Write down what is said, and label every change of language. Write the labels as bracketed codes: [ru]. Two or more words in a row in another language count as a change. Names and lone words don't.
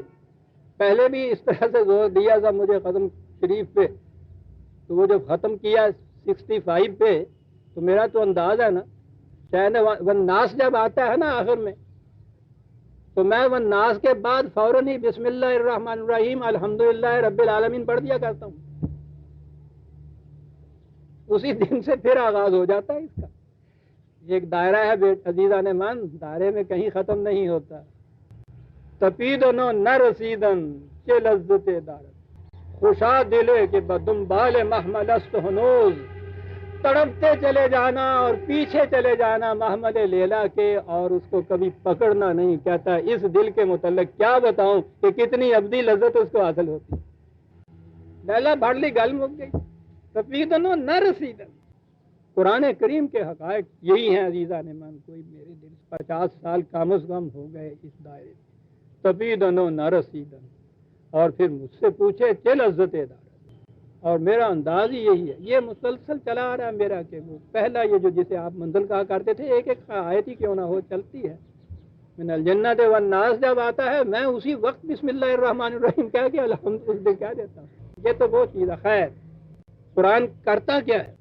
[ur] پہلے بھی اس طرح سے زور دیا تھا مجھے ختم شریف پہ, تو وہ جب ختم کیا 65 پہ, تو میرا تو انداز ہے نا, شاید والناس جب آتا ہے نا آخر میں, تو میں والناس کے بعد فوراً ہی [ar] بسم اللہ الرحمن الرحیم الحمدللہ رب العالمین [ur] پڑھ دیا کرتا ہوں. اسی دن سے پھر آغاز ہو جاتا ہے اس کا. ایک دائرہ ہے [fa] عزیزان من, [ur] دائرے میں کہیں ختم نہیں ہوتا. [fa] تپیدن و نہ رسیدن چه لذت دارد, خوشا دلے کہ بدنبال محمل است ہنوز, [ur] تڑپتے چلے جانا اور پیچھے چلے جانا محمل لیلا کے, اور اس کو کبھی پکڑنا نہیں. کہتا ہے اس دل کے متعلق کیا بتاؤں کہ کتنی ابدی لذت اس کو حاصل ہوتی. [pa] لیلا بھاڑ لی گل مک گئی. [fa] تپیدن و نہ رسیدن, [ur] قرآن کریم کے حقائق یہی ہیں [fa] عزیزان من. [ur] کوئی میرے دل 50 سال کم از کم ہو گئے اس دائرے میں. [fa] تپیدن و نہ رسیدن, [ur] اور پھر مجھ سے پوچھے [fa] چه لذت دارد, [ur] اور میرا انداز ہی یہی ہے. یہ مسلسل چلا آ رہا ہے میرا, کہ وہ پہلا یہ جو جسے آپ منزل کہا کرتے تھے, ایک ایک آیت ہی کیوں نہ ہو چلتی ہے. [ar] من الجنت والناس [ur] جب آتا ہے, میں اسی وقت [ar] بسم اللہ الرحمن الرحیم [ur] کہہ کے الحمدللہ کہہ دیتا ہوں. یہ تو وہ چیز ہے. خیر, قرآن کرتا کیا ہے؟